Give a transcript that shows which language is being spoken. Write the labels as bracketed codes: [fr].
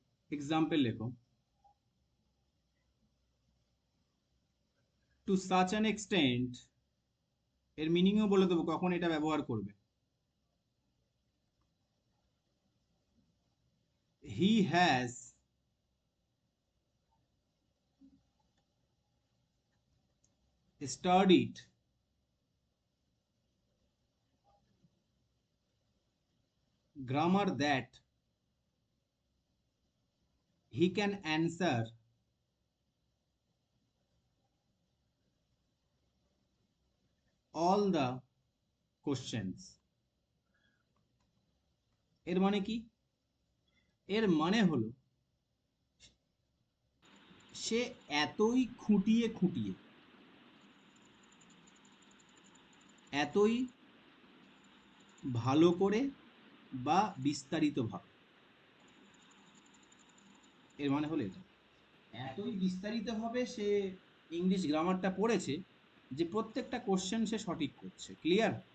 [bn] Example লেখো, [en] to such an extent, [bn] এর মিনিংও বলে দেবো কখন এটা ব্যবহার করবে। [en] He has studied grammar that he can answer all the questions। [bn] এর মানে কি? এর মানে হলো সে এতই খুঁটিয়ে খুঁটিয়ে, এতই ভালো করে বা বিস্তারিতভাবে, এর মানে হলো এটা, এতই বিস্তারিতভাবে সে ইংলিশ গ্রামারটা পড়েছে যে প্রত্যেকটা কোশ্চেন সে সঠিক করছে। ক্লিয়ার?